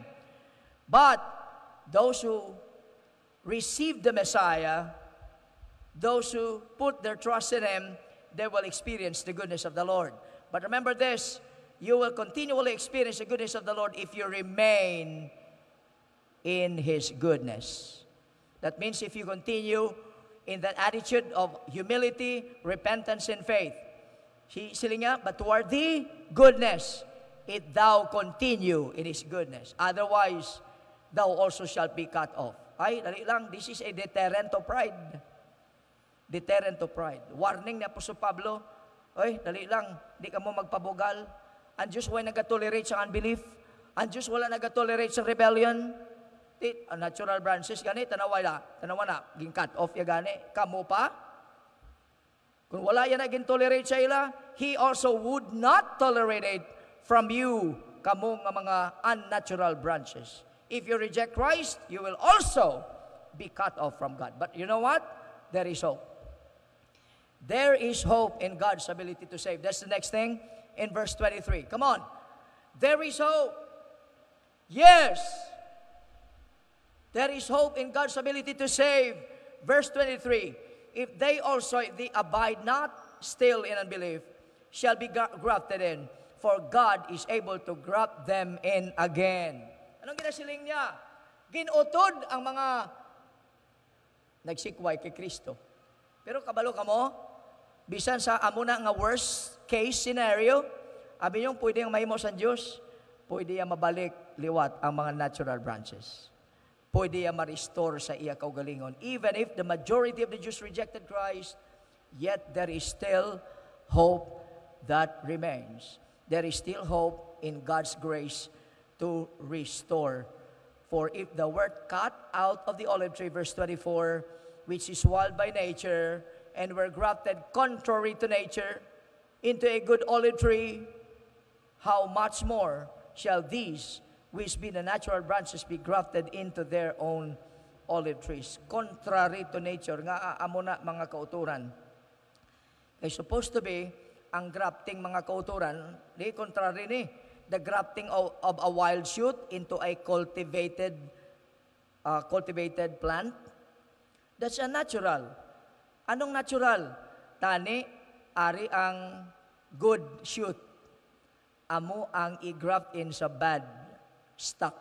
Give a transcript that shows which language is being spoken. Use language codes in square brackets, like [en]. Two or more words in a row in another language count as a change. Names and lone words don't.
[en] But those who receive the Messiah, those who put their trust in Him, they will experience the goodness of the Lord. But remember this, you will continually experience the goodness of the Lord if you remain in His goodness. That means if you continue in that attitude of humility, repentance, and faith. [hil] Sila nga, [en] but toward thee, goodness, if thou continue in His goodness. Otherwise, thou also shalt be cut off. [hil] Dali lang, [en] this is a deterrent to pride. Deterrent to pride. [hil] Warning ni Apostol Pablo, dali lang, di ka mo magpabugal. Ang Diyos wala nag-tolerate sa unbelief. Ang Diyos wala nag-tolerate sa rebellion. [en] Natural branches [hil] gani, tanawa na, ging [en] cut off [hil] ya gani, kamo pa. Kung wala yan na gin-tolerate sa ila, [en] He also would not tolerate it from you, [hil] kamo nga mga [en] unnatural branches. If you reject Christ, you will also be cut off from God. But you know what? There is hope. There is hope in God's ability to save. That's the next thing in verse 23. Come on. There is hope. Yes. There is hope in God's ability to save. Verse 23. if they also, if they abide not still in unbelief, shall be grafted in, for God is able to graft them in again. [hil] Anong ginasiling niya? Ginutod ang mga nagsikway kay Kristo. Pero kabalo ka mo, bisan sa amo na nga [en] worst case scenario, [hil] abi yung pwede yung mahimo sa Diyos, pwede yung mabalik liwat ang mga [en] natural branches. [hil] Pwede yung ma-restore sa iya kaugalingon. [en] Even if the majority of the Jews rejected Christ, yet there is still hope that remains. There is still hope in God's grace to restore. For if the word cut out of the olive tree, verse 24, which is wild by nature, and were grafted contrary to nature into a good olive tree, how much more shall these, which be the natural branches, be grafted into their own olive trees? Contrary to nature, [hil] nga amo na mga kauturan. [en] Kay supposed to be, ang grafting [hil] mga kauturan, di [en] contrary ni, the grafting of a wild shoot into a cultivated plant. That's unnatural. [hil] Anong natural? Tani, ari ang [en] good shoot. [hil] Amo ang i-graft in sa [en] bad stock.